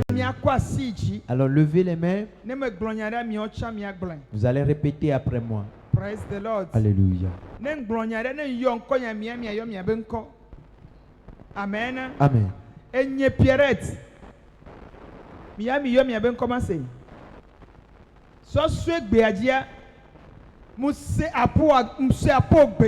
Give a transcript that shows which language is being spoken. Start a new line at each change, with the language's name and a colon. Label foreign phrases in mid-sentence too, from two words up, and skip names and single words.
Ewe: Ta miakɔ asi dzi.
French: Alors levez les mains,
Ewe: Ne megblɔ nya ɖe miawo tsã miagblɔe.
French: vous allez répéter après moi.
English: Praise the Lord.
French: Alléluia.
Ewe: Ne ŋgblɔ nya ɖe ne yɔ ŋkɔ nya miayɔ miabe ŋkɔ.
French: Amen. Amen.
Ewe: Enye Pierrette. Miyɔ miabe ŋkɔ ma se. Sɔsue gbea dzia. Muse apobe.